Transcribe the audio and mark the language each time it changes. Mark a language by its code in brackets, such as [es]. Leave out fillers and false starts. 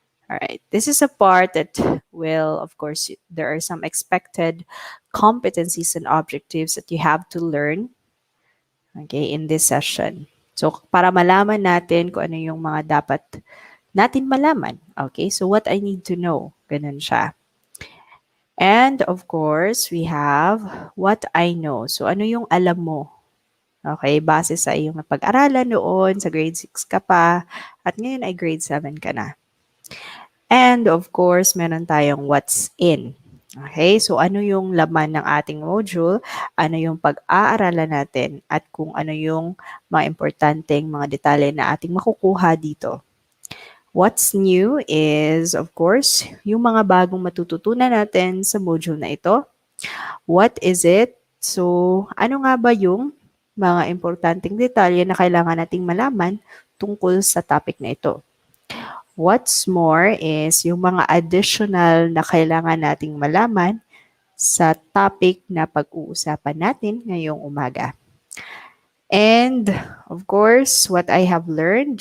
[en] All right, this is a part that will, of course, there are some expected competencies and objectives that you have to learn, okay, in this session. [tl] So, para malaman natin kung ano yung mga dapat natin malaman. [en] Okay, so what I need to know, [tl] ganun siya. [en] And of course, we have what I know. [tl] So, ano yung alam mo? Okay, base sa iyong napag-aralan noon, sa grade 6 ka pa, at ngayon ay grade 7 ka na. [en] And of course, [tl] meron tayong [en] what's in. [tl] Okay, so ano yung laman ng ating module, ano yung pag-aaralan natin, at kung ano yung mga importanteng mga detalye na ating makukuha dito. [en] What's new is, of course, [tl] yung mga bagong matututunan natin sa module na ito. [en] What is it? [tl] So, ano nga ba yung mga importanteng detalye na kailangan nating malaman tungkol sa topic na ito? [en] What's more is [tl] yung mga additional na kailangan nating malaman sa topic na pag-uusapan natin ngayong umaga. [en] And of course, what I have learned.